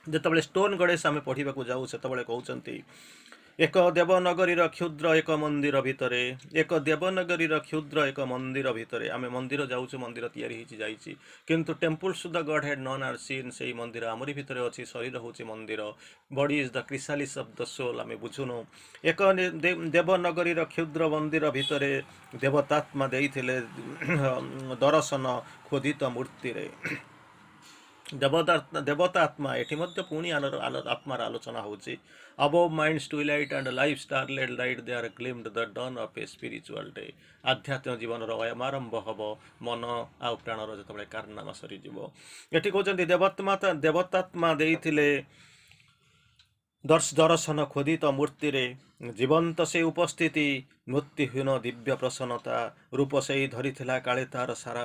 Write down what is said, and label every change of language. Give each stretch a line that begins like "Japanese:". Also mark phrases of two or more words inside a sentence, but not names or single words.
Odia: ଯେତେବେଳେ ଷ୍ଟୋନ୍ ଗଣେଶ ଆମେ ପଢ଼ିବାକୁ ଯାଉ ସେତେବେଳେ କହୁଛନ୍ତି ଏକ ଦେବନଗରୀର କ୍ଷୁଦ୍ର ଏକ ମନ୍ଦିର ଭିତରେ ଏକ ଦେବନଗରୀର କ୍ଷୁଦ୍ର ଏକ ମନ୍ଦିର ଭିତରେ ଆମେ ମନ୍ଦିର ଯାଉଛୁ ମନ୍ଦିର ତିଆରି ହେଇଛି ଯାଇଛି କିନ୍ତୁ
English: temples the god had none are seen
Odia: ସେଇ ମନ୍ଦିର ଆମରି ଭିତରେ ଅଛି ଶରୀର ହେଉଛି ମନ୍ଦିର
English: body is the chrysalis of the soul
Odia: ଆମେ ବୁଝୁନୁ ଏକ ଦେବନଗରୀର କ୍ଷୁଦ୍ର ମନ୍ଦିର ଭିତରେ ଦେବତାତ୍ମା ଦେଇଥିଲେ ଦର୍ଶନ ଖୋଦିତ ମୂର୍ତ୍ତିରେ ଦେବତା ଆତ୍ମା ଏଠି ମଧ୍ୟ ପୁଣି ଆତ୍ମାର ଆଲୋଚନା ହେଉଛି
English: above mind's twilight and life's starlit light there gleamed the dawn of a spiritual day
Odia: ଆଧ୍ୟାତ୍ମିକ ଜୀବନର ଅୟମାରମ୍ଭ ହେବ ମନ ଆଉ ପ୍ରାଣର ଯେତେବେଳେ କାରନାମା ସରିଯିବ ଏଠି କହୁଛନ୍ତି ଦେବତାତ୍ମା ଦେଇଥିଲେ ଦର୍ଶନ ଖୋଦିତ ମୂର୍ତ୍ତିରେ ଜୀବନ୍ତ ସେ ଉପସ୍ଥିତି ମୃତ୍ୟୁହୀନ ଦିବ୍ୟ ପ୍ରସନ୍ନତା ରୂପ ସେଇ ଧରିଥିଲା କାଳେ ତାର ସାରା